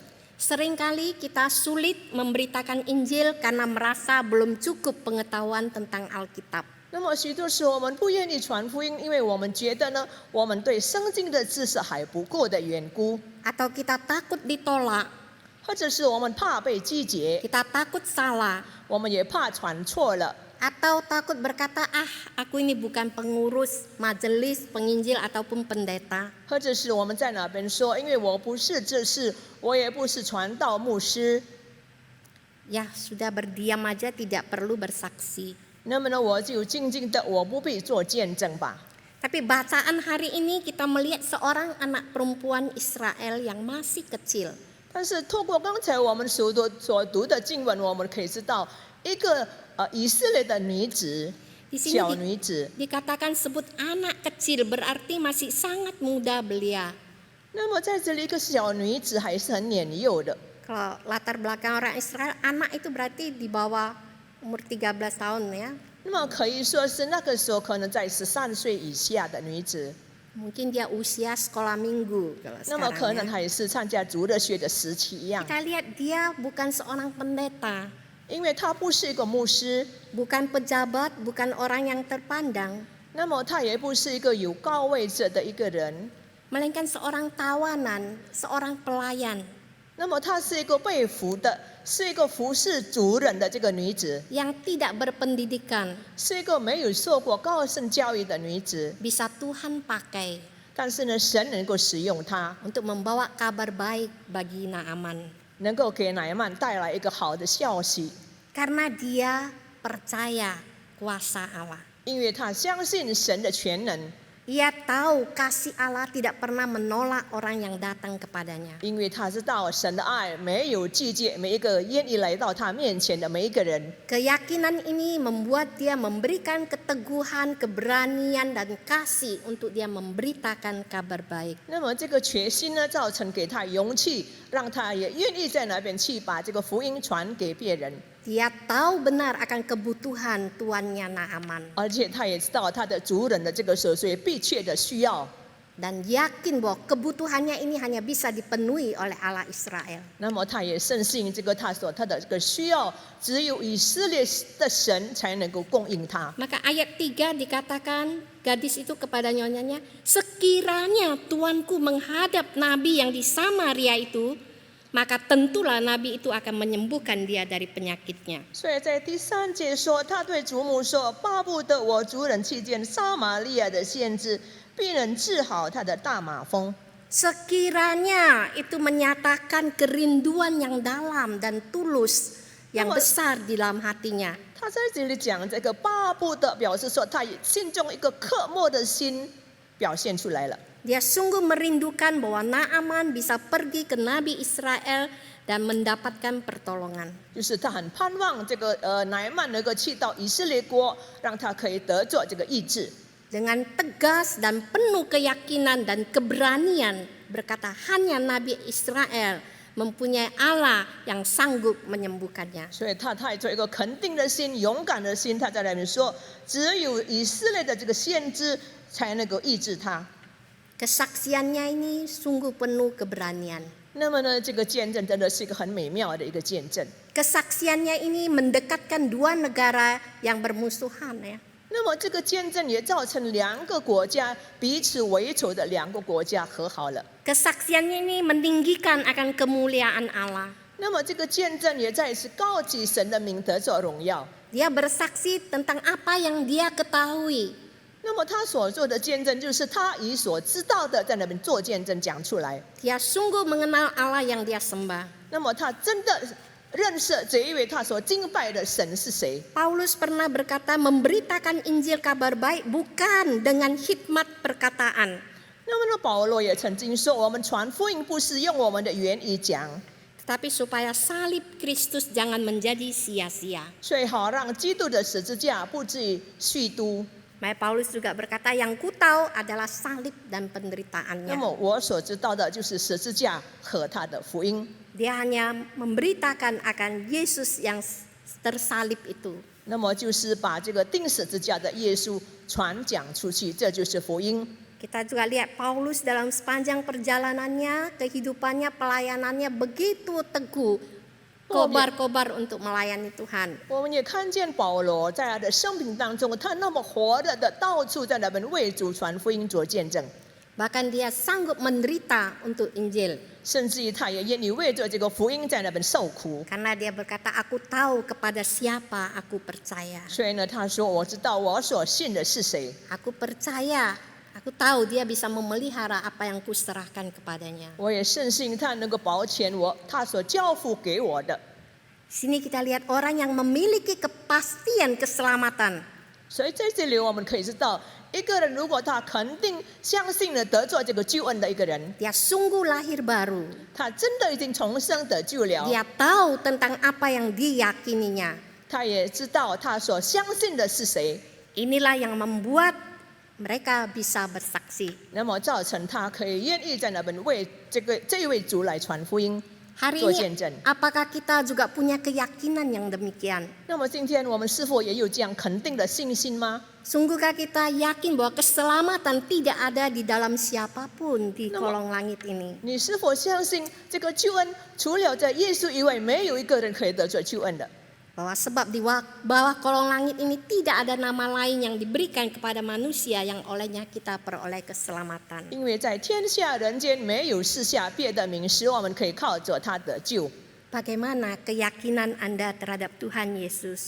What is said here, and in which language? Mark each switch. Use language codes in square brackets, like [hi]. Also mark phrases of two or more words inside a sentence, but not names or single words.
[id] Seringkali kita sulit memberitakan Injil karena merasa belum cukup pengetahuan tentang Alkitab. [zh] 那么许多时候我们不愿意传福音，因为我们觉得呢，我们对圣经的知识还不够的缘故， [id] Atau kita takut ditolak, [zh] 或者是我们怕被拒绝， [id] kita takut salah, [zh] 我们也怕传错了， [id] atau takut berkata, aku ini bukan pengurus majelis, penginjil ataupun pendeta. [zh] 或者是我们在哪边说，因为我不是这事，我也不是传道牧师， [id] Ya sudah berdiam aja, tidak perlu bersaksi. [zh] 那么呢，我就静静的，我不必做见证吧。 [id] Tapi bacaan hari ini kita melihat seorang anak perempuan Israel yang masih kecil. [zh] 但是透过刚才我们所读的经文，我们可以知道一个以色列的女子， [id] Di [zh] 小 [id] sini [zh] 女子。 [id] dikatakan sebut anak kecil, berarti masih sangat muda belia. [zh] 那么在这里，一个小女子还是很年幼的。 [id] Kalau latar belakang orang Israel, anak itu berarti di bawah umur 13 tahun ya. [zh] 那么可以说是那个时候可能在13岁以下的女子， [id] Mungkin dia usia sekolah minggu kalau [zh] 那么可 [id] sekarang [zh] 能 [id] ya. [zh] 还是参加主日学的时期一样， [id] Kita lihat dia bukan seorang pendeta, [zh] 因为她不是一个牧师， [id] bukan pejabat, bukan orang yang terpandang, [zh] 那么她也不是一个有高位者的一个人， [id] melainkan seorang tawanan, seorang pelayan [zh] 那么她是一个被俘的，是一个服侍主人的这个女子， [id] yang tidak berpendidikan, [zh] 是一个没有受过高等教育的女子， [id] bisa Tuhan pakai [zh] 但是呢，神能够使用她， [id] untuk membawa kabar baik bagi Naaman. [zh] 能够给乃曼带来一个好的消息， [id] Karena dia percaya kuasa Allah. [zh] 因为她相信神的全能。 [id] Ia tahu kasih Allah tidak pernah menolak orang yang datang kepadanya. [zh] 因为他知道神的爱没有拒绝每一个愿意来到他面前的每一个人， [id] Keyakinan ini membuat dia memberikan keteguhan, keberanian dan kasih untuk dia memberitakan kabar baik. [zh] 那么这个决心呢，造成给他勇气，让他也愿意在那边去把这个福音传给别人， [id] Dia tahu benar akan kebutuhan tuannya Naaman [zh] 而且他也知道他的族人的这个所迫切的需要， [id] dan yakin bahwa kebutuhannya ini hanya bisa dipenuhi oleh Allah Israel. [zh] 那么他也深信这个他的这个需要，只有以色列的神才能够供应他。 [id] Maka ayat 3 dikatakan gadis itu kepada nyonyanya, sekiranya tuanku menghadap nabi yang di Samaria itu, maka tentulah nabi itu akan menyembuhkan dia dari penyakitnya. [zh] 所以在第3节说，他对祖母说：“巴不得我族人去见撒玛利亚的先知，必能治好他的大麻风。” [id] Sekiranya itu menyatakan kerinduan yang dalam dan tulus yang besar di dalam hatinya. [zh] 他在这里讲这个巴不得，表示说他心中一个渴慕的心表现出来了。 [id] Dia sungguh merindukan bahwa Naaman bisa pergi ke Nabi Israel dan mendapatkan pertolongan. [zh] 就是他很盼望这个乃曼能够去到以色列国，让他可以得着这个医治。 [id] Dengan tegas dan penuh keyakinan dan keberanian berkata hanya Nabi Israel mempunyai Allah yang sanggup menyembuhkannya. [zh] 所以他带着一个肯定的心、勇敢的心，他在那边说：“只有以色列的这个先知才能够医治他。” [id] Kesaksiannya ini sungguh penuh keberanian. [zh] 那么呢，这个见证真的是一个很美妙的一个见证。 [id] Kesaksiannya ini mendekatkan dua negara yang bermusuhan ya. [zh] 那么这个见证也造成2个国家彼此为仇的2个国家和好了。 [id] Kesaksiannya ini meninggikan akan kemuliaan Allah. [zh] 那么这个见证也再次高举神的名得着荣耀。 [id] Dia bersaksi tentang apa yang dia ketahui. [zh] 那么他所做的见证就是他以所知道的在那边做见证讲出来。 [id] Dia sungguh mengenal Allah yang dia sembah. [zh] 那么他真的认识这一位他所敬拜的神是谁。 [id] Paulus pernah berkata memberitakan Injil kabar baik bukan dengan hikmat perkataan. [zh] 那么呢，保罗也曾经说，我们传福音不是用我们的言语讲， [id] Tetapi supaya salib Kristus jangan menjadi sia-sia. [zh] 所以好让基督的十字架不至于虚度。 [id] Maka Paulus juga berkata yang ku tahu adalah salib dan [zh] 那 [id] penderitaannya. [zh] 么我所知道的就是十字架和他的福音。 [id] Dia hanya memberitakan akan Yesus yang tersalib itu. [zh] 那么就是把这个钉十字架的耶稣传讲出去，这就是福音。 [id] Kita juga lihat Paulus dalam sepanjang perjalanannya, kehidupannya, pelayanannya begitu teguh, kobar-kobar untuk melayani Tuhan. [zh] 我们也看见保罗在他的生平当中，他那么活着的到处在那边为主传福音做见证， [id] Bahkan dia sanggup menderita untuk Injil. [zh] 甚至于他也愿意为着这个福音在那边受苦。 [id] Karena dia berkata, aku tahu kepada siapa aku percaya. [zh] 所以呢，他说：“我知道我所信的是谁， [id] Aku percaya, aku tahu dia bisa memelihara apa yang kuserahkan kepadanya. [zh] 我也深信他能够保全我他所交付给我的。” [id] Sini kita lihat orang yang memiliki kepastian keselamatan. [zh] 所以在这里我们可以知道，一个人如果他肯定相信了得着这个救恩的一个人， [id] Dia sungguh lahir baru. [zh] 他真的已经重生得救了。 [id] Dia tahu tentang apa yang diyakininya. [zh] 他也知道他所相信的是谁， [id] Inilah yang membuat mereka bisa bersaksi. [zh] 那么造成他可以愿意在那边为这一位主来传福音。 [id] Hari [zh] 做 [id] ini [zh] 见证。 [id] apakah kita juga punya keyakinan yang demikian? [zh] 那么今天我们是否也有这样肯定的信心吗？ [id] Sungguhkah kita yakin bahwa keselamatan tidak ada di dalam siapapun di kolong langit ini? [zh] 你是否相信这个救恩除了在耶稣以外，没有一个人可以得着救恩的？ [id] Bahwa sebab di bawah kolong langit ini tidak ada nama lain yang diberikan kepada manusia yang olehnya kita peroleh keselamatan. [zh] 因为在天下人间没有赐下别的名，使我们可以靠着他得救。 [id] Bagaimana keyakinan Anda terhadap Tuhan Yesus?